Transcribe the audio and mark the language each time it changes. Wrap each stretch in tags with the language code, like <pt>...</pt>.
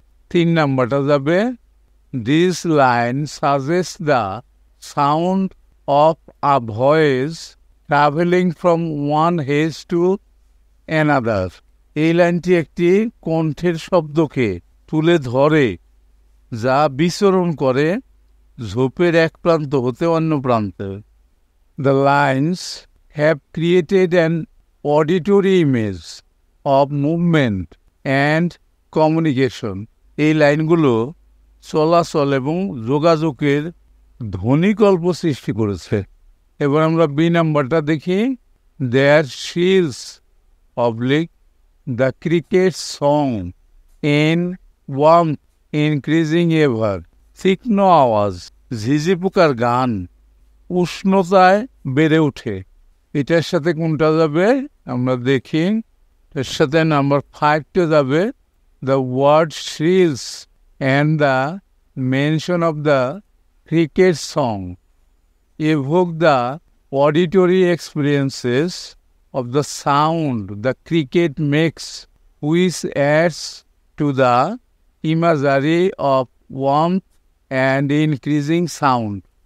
<bn>3 নাম্বারটা যাবে।</bn> <en>This line suggest the sound of a voice travelling from one hedge to another.</en> <bn>এই লাইনটি একটি কণ্ঠের শব্দকে তুলে ধরে যা বিচরণ করে ঝোপের এক প্রান্ত হতে অন্য প্রান্তে।</bn> <en>The lines have created an auditory image of movement and communication.</en> <bn>এই লাইনগুলো চলাচল এবং যোগাযোগের ধ্বনিকল্প সৃষ্টি করেছে। এবার আমরা বি নাম্বারটা দেখি।</bn> <en>There shrills oblique the cricket song in warmth increasing ever.</en> <bn>তীক্ষ্ণ আওয়াজ ঝিঝি পোকার গান উষ্ণতায় বেড়ে ওঠে। এটার সাথে কোনটা যাবে আমরা দেখি। এর সাথে নাম্বার 5টা যাবে।</bn> <en>The word shrills and the mention of the cricket song evoke the auditory experiences of the sound the cricket makes, which adds to the imagery of warmth and increasing sound.</en>